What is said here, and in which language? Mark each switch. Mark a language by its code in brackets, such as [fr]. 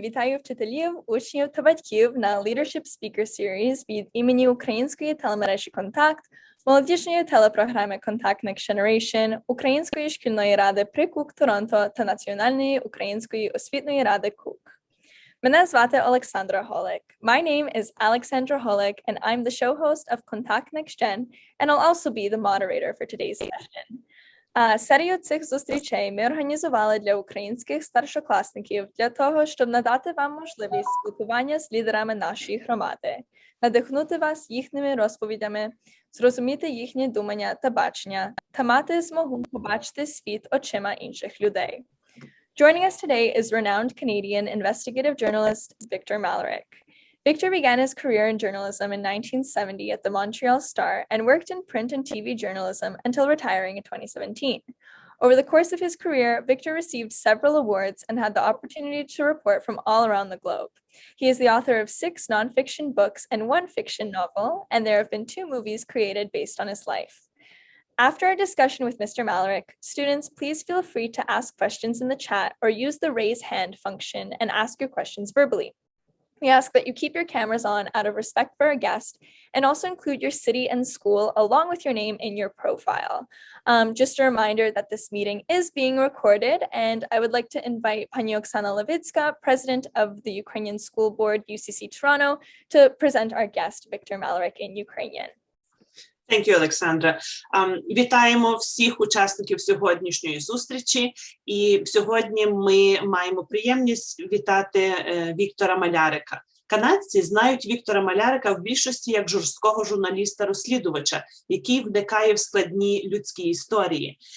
[uk] Вітаю вчителів, учнів та батьків на Leadership Speaker Series від імені української телемережі «Контакт», молодіжної телепрограми «Kontakt Next Generation», Української шкільної ради при Toronto та Національної української освітньої ради КУК. Мене звати Олександра Голик. [en] My name is Alexandra Holek and I'm the show host of Kontakt Next Gen and I'll also be the moderator for today's session. [uk] Серію цих зустрічей ми організували для українських старшокласників для того, щоб надати вам можливість спілкування з лідерами нашої громади, надихнути вас їхніми розповідями, зрозуміти їхні думання та бачення та мати змогу побачити світ очима інших людей. [en] Joining us today is renowned Canadian investigative journalist Victor Malarek. Victor began his career in journalism in 1970 at the Montreal Star and worked in print and TV journalism until retiring in 2017. Over the course of his career, Victor received several awards and had the opportunity to report from all around the globe. He is the author of 6 nonfiction books and 1 fiction novel, and there have been 2 movies created based on his life. After our discussion with Mr. Malarek, students, please feel free to ask questions in the chat or use the raise hand function and ask your questions verbally. We ask that you keep your cameras on out of respect for our guest and also include your city and school along with your name in your profile. Just a reminder that this meeting is being recorded, and I would like to invite Pani Oksana Levitska, President of the Ukrainian School Board, UCC-Toronto, to present our guest, Victor Malarek, in Ukrainian. Thank you, Олександра. [uk] Вітаємо всіх учасників сьогоднішньої зустрічі. І сьогодні ми маємо приємність вітати Віктора Малярека. Канадці знають Віктора Малярека в більшості як жорсткого журналіста-розслідувача, який вникає в складні людські історії.